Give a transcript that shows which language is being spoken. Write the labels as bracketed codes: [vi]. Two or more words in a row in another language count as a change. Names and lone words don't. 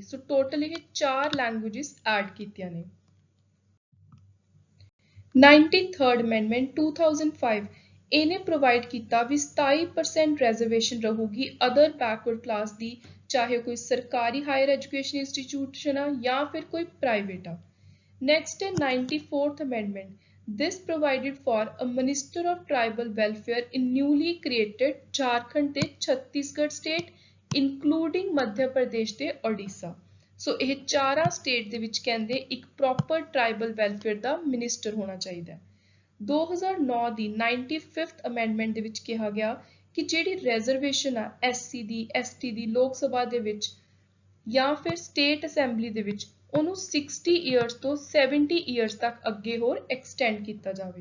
[pa] ਸੋ ਟੋਟਲ ਇਹ 4 [en] languages add [pa] ਕੀਤੀਆਂ ਨੇ। 93rd Amendment 2005. ਇਹਨੇ ਪ੍ਰੋਵਾਈਡ ਕੀਤਾ ਵੀ 27% ਰਿਜ਼ਰਵੇਸ਼ਨ ਰਹੂਗੀ [en] other backward class [pa] ਦੀ, ਚਾਹੇ ਕੋਈ ਸਰਕਾਰੀ [en] higher education institution [pa] ਆ ਜਾਂ ਫਿਰ ਕੋਈ ਪ੍ਰਾਈਵੇਟ ਆ। ਨੈਕਸਟ ਹੈ 94th Amendment. [en] This provided for a Minister of Tribal Welfare in newly created Jharkhand ਤੇ ਛੱਤੀਸਗੜ੍ਹ state including ਮੱਧ ਪ੍ਰਦੇਸ਼ ਤੇ ਓਡੀਸ਼ਾ। [pa] ਸੋ ਇਹ ਚਾਰਾਂ ਸਟੇਟ ਦੇ ਵਿੱਚ ਕਹਿੰਦੇ ਇੱਕ [en] proper tribal welfare [pa] ਦਾ ਮਿਨਿਸਟਰ ਹੋਣਾ ਚਾਹੀਦਾ ਹੈ। 2009 ਦੀ 95th Amendment ਦੇ ਵਿੱਚ ਕਿਹਾ ਗਿਆ ਕਿ ਜਿਹੜੀ ਰਿਜ਼ਰਵੇਸ਼ਨ ਆ SC ਦੀ ST ਦੀ ਲੋਕ ਸਭਾ ਦੇ ਵਿੱਚ ਜਾਂ ਫਿਰ [en] state assembly [pa] ਦੇ ਵਿੱਚ ਉਹਨੂੰ 60 ਇਅਰਸ ਤੋਂ 70 ਇਅਰਸ ਤੱਕ ਅੱਗੇ ਹੋਰ ਐਕਸਟੈਂਡ ਕੀਤਾ ਜਾਵੇ।